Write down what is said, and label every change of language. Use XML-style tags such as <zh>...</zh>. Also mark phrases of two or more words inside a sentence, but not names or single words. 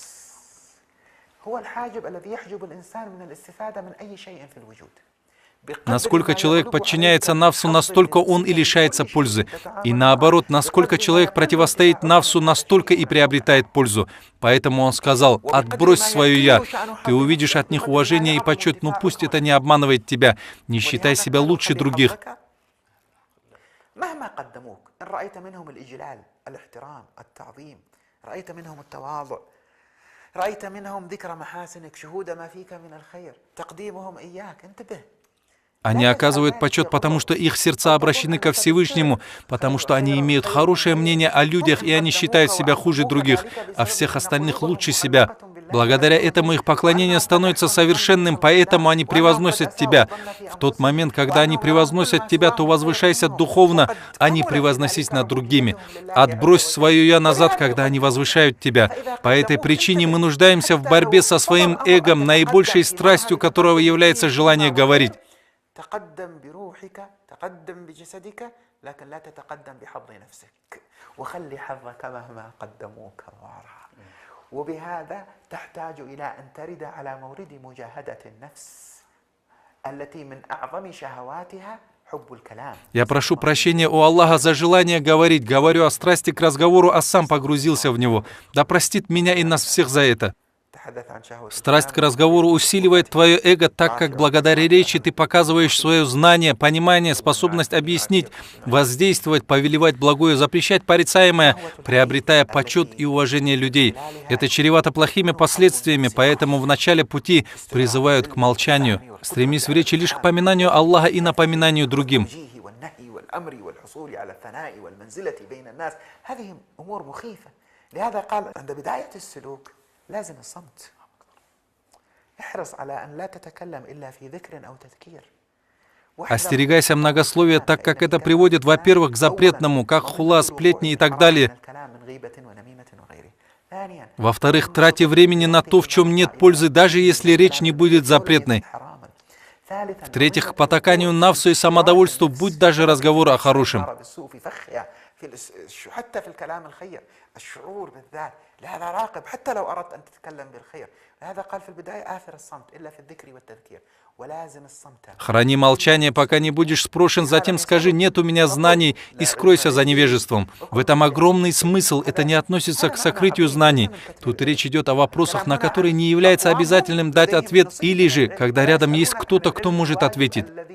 <ru>Насколько человек подчиняется нафсу, настолько он и лишается пользы. И наоборот, насколько человек противостоит нафсу, настолько и приобретает пользу. Поэтому он сказал: отбрось свое «я». Ты увидишь от них уважение и почет, но пусть это не обманывает тебя. Не считай себя лучше других.</ru> <ar>مهما قدموك إن رأيت منهم الإجلال الاحترام التعظيم رأيت منهم التواضع رأيت منهم ذكر محاسنك شهود ما فيك من الخير تقديمهم إياك انتبه.</ar> <ru>Они оказывают почет, потому что их сердца обращены ко Всевышнему, потому что они имеют хорошее мнение о людях, и они считают себя хуже других, а всех остальных лучше себя. Благодаря этому их поклонение становится совершенным, поэтому они превозносят тебя. В тот момент, когда они превозносят тебя, то возвышайся духовно, а не превозносись над другими. Отбрось свое «я» назад, когда они возвышают тебя. По этой причине мы нуждаемся в борьбе со своим эгом, наибольшей страстью которого является желание говорить.</ru> <ar>تقدم بروحك تقدم بجسدك لكن لا تتقدم بحظ نفسك وخلي حظك مهما قدموك وراء وبهذا تحتاج إلى أن ترد على مورد مجاهدة النفس التي من أعظم شهواتها حب الكلام.</ar> <ru>Я прошу прощения у Аллаха за желание говорить, говорю о страсти к разговору, а сам погрузился в него. Да простит меня и нас всех за это. Страсть к разговору усиливает твое эго, так как благодаря речи ты показываешь свое знание, понимание, способность объяснить, воздействовать, повелевать благое, запрещать порицаемое, приобретая почет и уважение людей. Это чревато плохими последствиями, поэтому в начале пути призывают к молчанию. Стремись в речи лишь к поминанию Аллаха и напоминанию другим.</ru> <ar>لازم الصمت احرص على أن لا تتكلم إلا في ذكر أو تذكير.</ar> <ru>Остерегайся многословия, так как это приводит, во-первых, к запретному, как хула, сплетни и так далее. Во-вторых, трати времени на то, в чем нет пользы, даже если речь не будет запретной. В-третьих, к потаканию навсу и самодовольству, будь даже разговор о хорошем.</ru> <ar>الشعور بالذات لهذا راقب حتى لو أردت أن تتكلم بالخير لهذا قال في البداية آثر الصمت إلا في الذكر والتذكير ولازم الصمت.</ar> <ru>Храни молчание, пока не будешь спрошен, затем скажи: «Нет у меня знаний», и скройся за невежеством. В этом огромный смысл, это не относится к сокрытию знаний. Тут речь идет о вопросах, на которые не является обязательным дать ответ, или же, когда рядом есть кто-то, кто может ответить.</ru>